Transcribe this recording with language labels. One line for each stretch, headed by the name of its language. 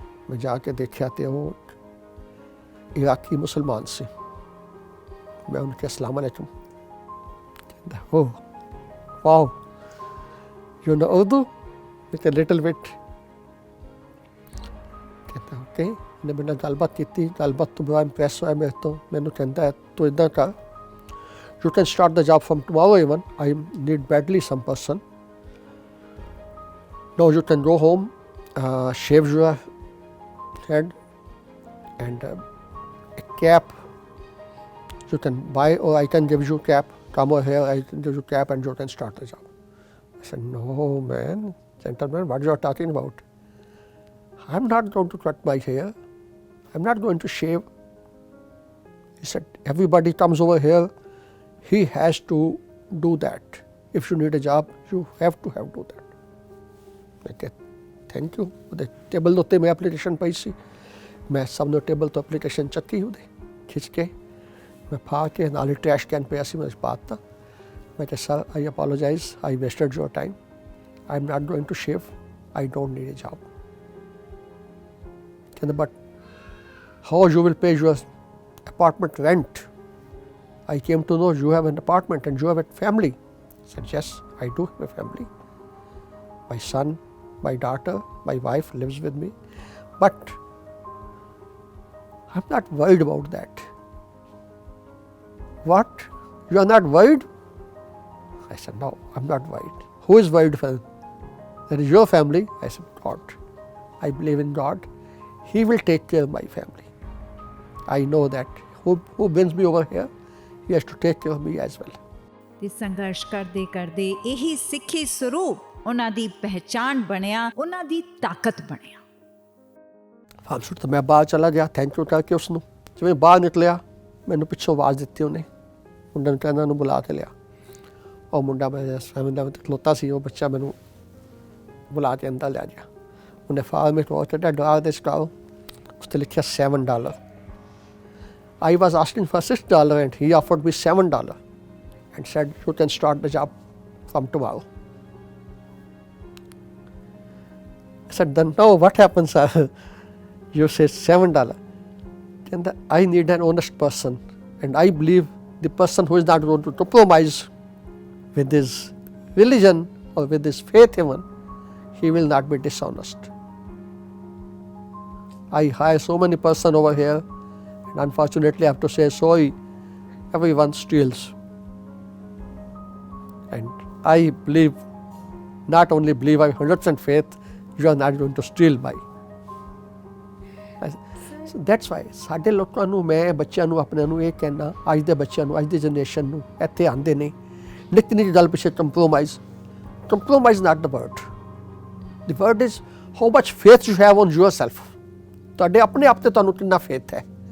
Punjabi: ਮੈਂ ਜਾ ਕੇ ਦੇਖਿਆ ਅਤੇ ਉਹ ਇਰਾਕੀ ਮੁਸਲਮਾਨ ਸੀ। ਮੈਂ ਉਹਨੂੰ ਕਿਹਾ ਅਸਲਾਮ ਅਲੈਕੁਮ। ਕਹਿੰਦਾ
English: Oh wow, you know Urdu?
Punjabi: ਮੈਂ ਕਿਹਾ
English: Little bit.
Punjabi: ਕਹਿੰਦਾ ਓਕੇ। ਉਹਨੇ ਮੇਰੇ ਨਾਲ ਗੱਲਬਾਤ ਕੀਤੀ, ਗੱਲਬਾਤ ਤੋਂ ਬੜਾ ਇੰਪ੍ਰੈਸ ਹੋਇਆ ਮੇਰੇ ਤੋਂ। ਮੈਨੂੰ ਕਹਿੰਦਾ ਤੂੰ ਇੱਦਾਂ ਕਰ,
English: you can start the job from tomorrow even. I need badly some person. Now you can go home, shave your head and a cap. You can buy, or I can give you cap. Come over here, I can give you cap and you can start the job. I said, no man, gentleman, what you are talking about? I'm not going to cut my hair. I'm not going to shave. He said, everybody comes over here. He has to do that. If you need a job, you have to do that.
Punjabi: ਮੈਂ ਕਿਹਾ thank you. ਉਹਦੇ table ਦੇ ਉੱਤੇ ਮੈਂ application ਪਈ ਸੀ, ਮੈਂ ਸਭ ਨੂੰ ਟੇਬਲ ਤੋਂ ਐਪਲੀਕੇਸ਼ਨ ਚੱਕੀ, ਉਹਦੇ ਖਿੱਚ ਕੇ ਮੈਂ ਫਾ ਕੇ ਨਾਲ ਹੀ ਟਰੈਸ਼ ਕੈਨ ਪਿਆ ਸੀ, ਮੈਂ ਪਾ ਦਿੱਤਾ। ਮੈਂ ਕਿਹਾ
English: Sir I apologise, I wasted your time, I'm not going to shave, I don't need a job.
Punjabi: ਕਹਿੰਦਾ
English: but how you will pay your apartment rent? I came to know you have an apartment and you have a family. I said, yes, I do have a family. My son, my daughter, my wife lives with me. But I'm not worried about that. What? You are not worried? I said, no, I'm not worried. Who is worried for? That is your family. I said, God. I believe in God. He will take care of my family. I know that. Who brings me over here? He has to take care of me as well.
Punjabi: ਤੇ ਸੰਘਰਸ਼ ਕਰਦੇ ਕਰਦੇ ਇਹੀ ਸਿੱਖੀ ਸਰੂਪ ਉਹਨਾਂ ਦੀ ਪਹਿਚਾਣ ਬਣਿਆ, ਉਹਨਾਂ ਦੀ ਤਾਕਤ ਬਣਿਆ। ਫਾਲਸੂਟ ਤਾਂ ਮੈਂ ਬਾਹਰ ਚਲਾ ਗਿਆ, ਥੈਂਕ ਯੂ ਕਰਕੇ ਉਸ ਨੂੰ। ਜਿਵੇਂ ਬਾਹਰ ਨਿਕਲਿਆ ਮੈਨੂੰ ਪਿੱਛੋਂ ਆਵਾਜ਼ ਦਿੱਤੀ ਉਹਨੇ, ਮੁੰਡੇ ਨੂੰ ਕਹਿੰਦਾ ਉਹਨੂੰ ਬੁਲਾ ਕੇ ਲਿਆ। ਉਹ ਮੁੰਡਾ ਮੇਰੇ ਫੈਮਿਲੀ ਦਾ ਖਲੋਤਾ ਸੀ, ਉਹ ਬੱਚਾ ਮੈਨੂੰ ਬੁਲਾ ਕੇ ਅੰਦਰ ਲਿਆ ਗਿਆ। ਉਹਨੇ ਫਾਰਮ ਵਿੱਚ ਉਹ ਕੱਢਿਆ ਡਾਲ ਦੇ ਸਟਾਲ, ਉਸ 'ਤੇ ਲਿਖਿਆ $7।
English: I was asking for $6 and he offered me $7 and said, you can start the job from tomorrow. I said, then no, what happens, sir? You say $7. And I need an honest person, and I believe the person who is not going to compromise with his religion or with his faith even, he will not be dishonest. I hire so many person over here, and unfortunately I have to say sorry, everyone steals. And I believe, not only believe, I have 100% faith, you are not going to steal my. So that's why
Punjabi: ਸਾਡੇ ਲੋਕਾਂ ਨੂੰ, ਮੈਂ ਬੱਚਿਆਂ ਨੂੰ ਆਪਣੇ ਨੂੰ ਇਹ ਕਹਿਣਾ, ਅੱਜ ਦੇ ਬੱਚਿਆਂ ਨੂੰ, ਅੱਜ ਦੀ ਜਨਰੇਸ਼ਨ ਨੂੰ, ਇੱਥੇ ਆਉਂਦੇ ਨੇ ਨਿੱਕੀ ਨਿੱਕੀ ਗੱਲ ਪਿੱਛੇ
English: Compromise not the word. The word is how much faith you have on yourself.
Punjabi: ਤੁਹਾਡੇ ਆਪਣੇ ਆਪ 'ਤੇ ਤੁਹਾਨੂੰ ਕਿੰਨਾ ਫੇਥ ਹੈ।